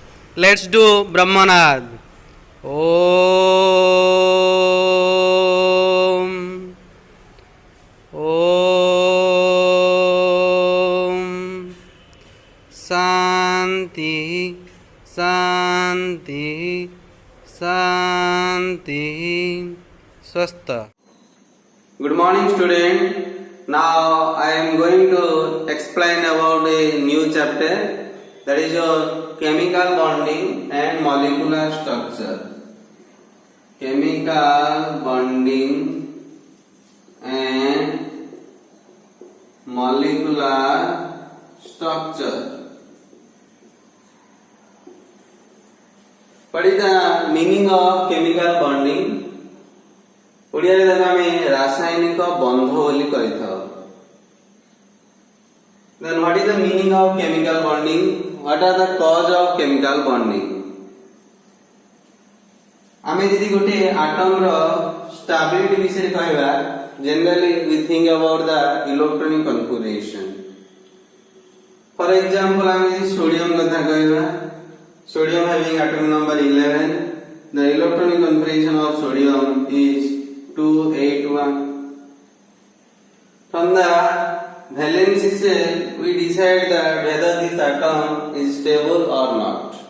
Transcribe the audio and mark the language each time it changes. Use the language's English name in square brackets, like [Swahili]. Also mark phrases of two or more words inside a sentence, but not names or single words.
[English] Let's do Brahmanad. Om. Om. [Sanskrit] Shanti. Shanti. Shanti. Swastha. [English] Good morning, student. Now I am going to explain about a new chapter, that is your chemical bonding and molecular structure. Chemical bonding and molecular structure. What is the meaning of chemical bonding? [Odia] ଓଡ଼ିଆ ରେ ଆମେ ରାସାୟନିକ ବନ୍ଧ ବୋଲି କରିଥାଉ. [English] Then what is the meaning of chemical bonding? What are the cause of chemical bonding? [Odia] ଆମେ ଯଦି ଗୋଟେ atom रो stability ବିଷୟ କହିବା, [English] generally we think about the electronic configuration. For example, [Odia] ଆମେ ଯଦି sodium କଥା କହିବା, [English] sodium having atomic number 11, the electronic configuration of sodium is 281. From the valence cell, we decide that whether this atom is stable or not.